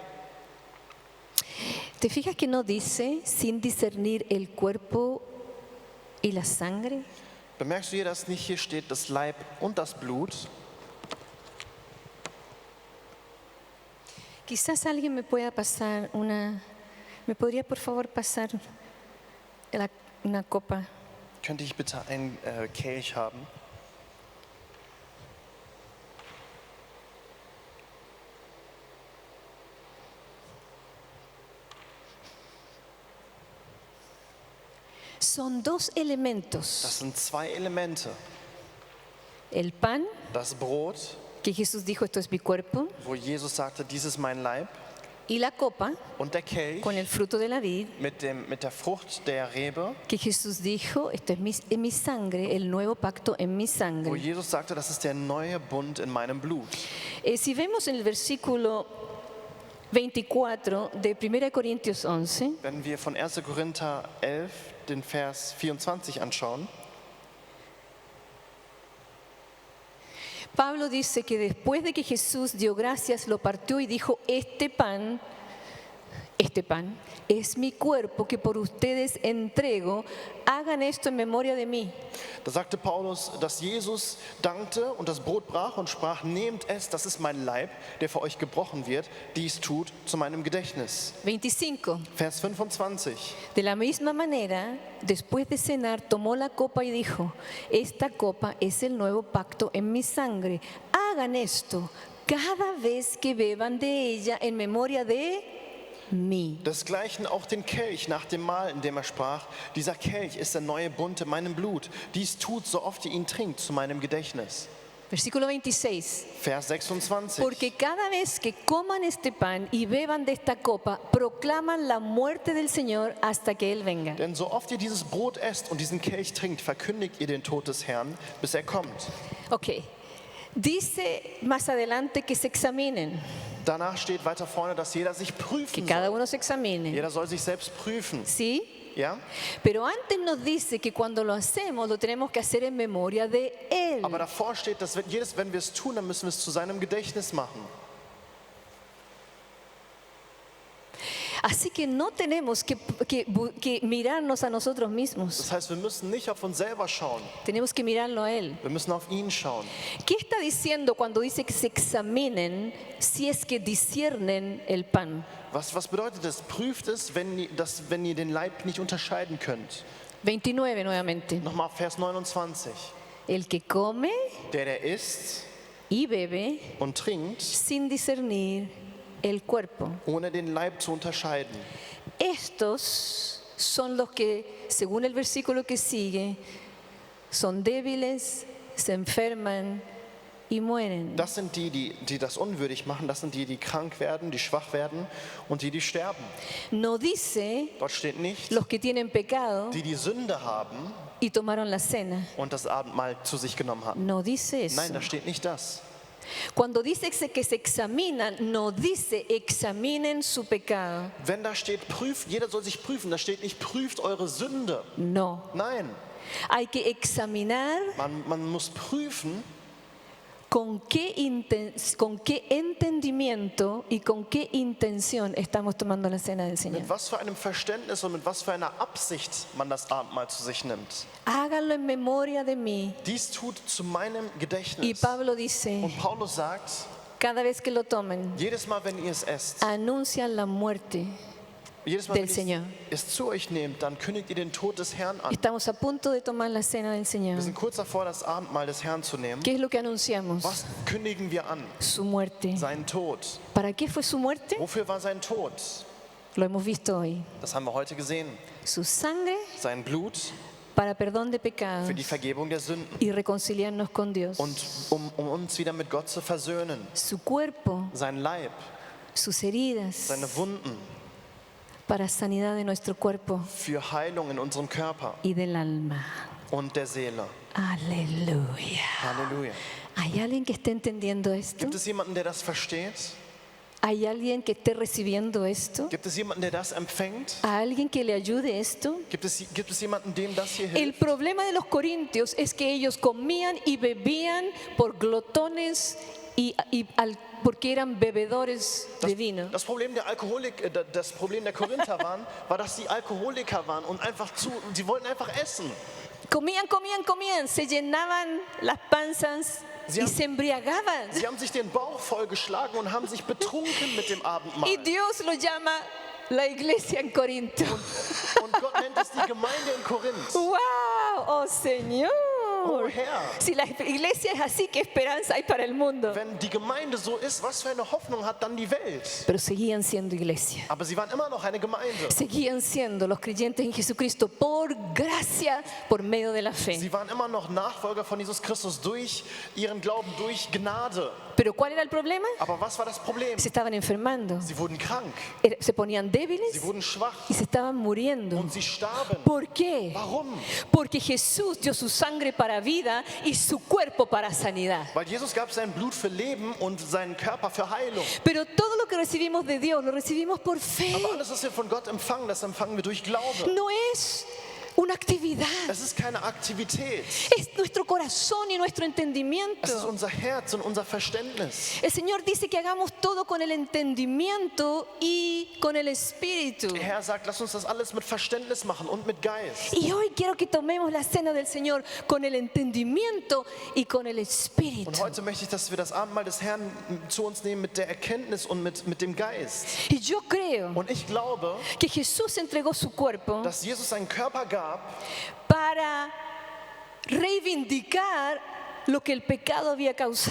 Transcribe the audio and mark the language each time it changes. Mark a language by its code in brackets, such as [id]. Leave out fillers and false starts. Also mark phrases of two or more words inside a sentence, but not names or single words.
[es] ¿Te fijas que no dice sin discernir el cuerpo y la sangre? [de] Bemerkst du hier, dass nicht hier steht das Leib und das Blut? [es] Quizás alguien me podría por favor pasar una copa. [de] Könnte ich bitte einen Kelch haben? [es] Son dos elementos. [de] Das sind zwei Elemente. [es] El pan, [de] Das Brot, [es] que Jesús dijo, esto es mi cuerpo, [de] wo Jesus sagte, dies ist mein Leib, [es] y la copa, [de] und der Kelch [es] con el fruto de la vid, [de] mit der Frucht der Rebe, [es] que Jesús dijo, esto es en mi sangre, el nuevo pacto en mi [de] wo [es] sangre. [de] Jesus sagte, das ist der neue Bund in meinem Blut. [es] Si vemos en el versículo 24 de 1 Corintios 11, [de] Wenn wir von 1. Korinther 11 den Vers 24 anschauen, [es] Pablo dice que después de que Jesús dio gracias, lo partió y dijo, este pan es mi cuerpo que por ustedes entrego, hagan esto en memoria de mí. [de] da sagte Paulus, dass Jesus dankte und das Brot brach und sprach, nehmt es, das ist mein Leib, der für euch gebrochen wird, dies tut zu meinem Gedächtnis. 25. Vers 25. [es] De la misma manera, después de cenar, tomó la copa y dijo, esta copa es el nuevo pacto en mi sangre. Hagan esto cada vez que beban de ella en memoria de mí. [de] Desgleichen auch den Kelch nach dem Mahl, in dem er sprach, dieser Kelch ist der neue Bund in meinem Blut. Dies tut, so oft ihr ihn trinkt, zu meinem Gedächtnis. [es] Versículo 26. [de] Vers 26. [es] Porque cada vez que coman este pan y beban de esta copa, proclaman la muerte del Señor hasta que Él venga. [de] Denn so oft ihr dieses Brot esst und diesen Kelch trinkt, verkündigt ihr den Tod des Herrn, bis er kommt. [es] Ok. Dice más adelante que se examinen, [de] Danach steht weiter vorne, dass jeder sich [es] que [de] prüfen [es] cada [de] soll. [es] uno se examine. [de] Jeder soll sich selbst prüfen. [es] ¿Sí? [de] Ja? [es] Pero antes nos dice que cuando lo hacemos lo tenemos que hacer en memoria de Él. [de] Aber davor steht, dass wenn wir es tun, dann müssen wir es zu seinem Gedächtnis machen. [es] Así que no tenemos que mirarnos a nosotros mismos. [de] Das heißt, wir müssen nicht auf uns selber schauen. [es] Tenemos que mirarlo a Él. [de] Wir müssen auf ihn schauen. [es] ¿Qué está diciendo cuando dice que se examinen si es que disciernen el pan? [de] Was bedeutet das? Prüft es, wenn ihr den Leib nicht unterscheiden könnt. [es] 29 nuevamente. [de] Nochmal Vers 29. [es] El que come [de] Der isst [es] y bebe [de] und trinkt, [es] sin discernir el cuerpo. [de] ohne den Leib zu unterscheiden. [es] Estos son los que, según el versículo que sigue, son débiles, se enferman y mueren. [de] Das sind die das unwürdig machen. Das sind die krank werden, die schwach werden und die sterben. [es] No dice [de] Dort steht nicht, [es] los que tienen pecado [de] die Sünde haben [es] y tomaron la cena. [de] und das Abendmahl zu sich genommen haben. [es] No dice eso. [de] Nein, da steht nicht das. [es] Cuando dice que se examinan, no dice examinen su pecado. [de] Wenn da steht, prüft, jeder soll sich prüfen, da steht nicht, prüft eure Sünde. [es] No. [de] Nein, [es] Hay que examinar [de] man muss prüfen, [es] con qué entendimiento y con qué intención estamos tomando la cena del Señor. [de] mit was für einem Verständnis und mit was für einer Absicht man das Abendmahl zu sich nimmt. [es] Háganlo en memoria de mí. [de] Dies tut zu meinem [es] Y [de] Gedächtnis. [es] Pablo dice, [de] Und Paulus sagt, [es] cada vez que lo tomen, [de] jedes Mal, wenn ihr es esst, [es] anuncian la muerte. [de] jedes Mal, [es] del [de] wenn [es] Señor. [de] ihr es zu euch nehmt, dann kündigt ihr den Tod des Herrn an. [es] Estamos a punto de tomar la cena del Señor. [de] Wir sind kurz davor, das Abendmahl des Herrn zu nehmen. [es] ¿Qué es lo que anunciamos? [de] Was kündigen wir an? [es] Su muerte. [de] Seinen Tod. [es] ¿Para qué fue su muerte? [de] Wofür war sein Tod? [es] Lo hemos visto hoy. [de] Das haben wir heute gesehen. [es] Su sangre [de] Sein Blut [es] para perdón de pecados [de] für die Vergebung der Sünden [es] y reconciliarnos con Dios. [de] und um uns wieder mit Gott zu versöhnen. [es] Su cuerpo, [de] Sein Leib, [es] sus heridas [de] seine Wunden [es] para sanidad de nuestro cuerpo [de] für Heilung in unserem Körper [es] y del alma. [de] und der Seele. [es] Aleluya. [de] Halleluja. [es] ¿Hay alguien que esté entendiendo esto? [de] Gibt es jemanden, der das versteht? [es] ¿Hay alguien que esté recibiendo esto? [de] Gibt es jemanden, der das empfängt? [es] ¿A alguien que le ayude esto? [de] Gibt es jemanden, dem das hier [es] El [de] hilft? [es] problema de los corintios es que ellos comían y bebían por glotones porque eran bebedores de vino. [de] Das Problem der Korinther war, dass sie Alkoholiker waren und sie wollten einfach essen. [es] Comían, se llenaban las panzas y se embriagaban. [de] Sie haben sich den Bauch vollgeschlagen und haben sich betrunken mit dem Abendmahl. [es] Y Dios lo llama la iglesia en Corinto. [de] Und Gott nennt es die Gemeinde in Korinth. [es] ¡Wow! ¡Oh Señor! [de] Oh Herr, [es] Si la iglesia es así, ¿qué esperanza hay para el mundo? [de] wenn die Gemeinde so ist, was für eine Hoffnung hat dann die Welt? [es] Pero seguían siendo iglesia. [de] Aber sie waren immer noch eine Gemeinde. [es] Seguían siendo los creyentes en Jesucristo por gracia, por medio de la fe. [de] Sie waren immer noch Nachfolger von Jesus Christus durch ihren Glauben, durch Gnade. [es] Pero ¿cuál era el problema? [de] Aber was war das Problem? [es] Se estaban enfermando, [de] Sie wurden krank, [es] se ponían débiles [de] sie wurden schwach [es] y se estaban muriendo. [de] und sie starben. [es] ¿Por qué? [de] Warum? [es] Porque Jesús dio su sangre para vida y su cuerpo para sanidad. [de] Weil Jesus gab sein Blut für Leben und seinen Körper für Heilung. [es] Pero todo lo que recibimos de Dios lo recibimos por fe. [de] Aber alles, was wir von Gott empfangen, das empfangen wir durch Glaube. [es] No es una actividad, [de] Es ist keine Aktivität. [es] es nuestro corazón y nuestro [de] Es ist [es] entendimiento. [de] unser Herz und unser Verständnis. [es] El Señor dice que hagamos todo con el entendimiento y con el espíritu. [de] Der Herr sagt, lass uns das alles mit Verständnis machen und mit Geist. [es] Y hoy quiero que tomemos la cena del Señor con el entendimiento y con el [de] Und [es] espíritu. [de] heute möchte ich, dass wir das Abendmahl des Herrn zu uns nehmen mit der Erkenntnis und mit dem Geist. [es] Y yo creo [de] Und ich glaube, [es] que Jesús entregó su cuerpo [de] dass Jesus seinen Körper gab, [es] para reivindicar lo que el pecado había causado.